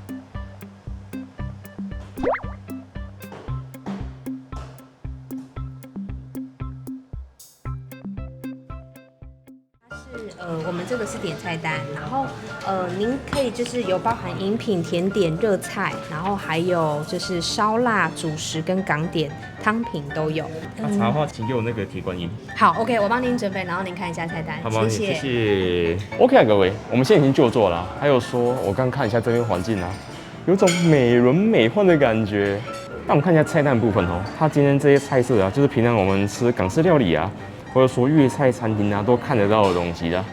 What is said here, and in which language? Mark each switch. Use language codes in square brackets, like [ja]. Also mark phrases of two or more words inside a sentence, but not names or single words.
[zh] 我们这个是点菜单，然后您可以就是有包含饮品、甜点、热菜，然后还有就是烧腊、主食跟港点汤品都有。茶的话，请给我那個鐵觀音。好 ，OK， 我幫您準備，然後您看一下菜單，好嗎？謝謝。OK 啊，各位，我們現在已經就座了。還有說，我剛看一下這邊環境啊，有種美輪美奐的感覺。那我們看一下菜單部分它今天這些菜色啊，就是平常我們吃港式料理啊，或者說粵菜餐廳啊，都看得到的東西啦。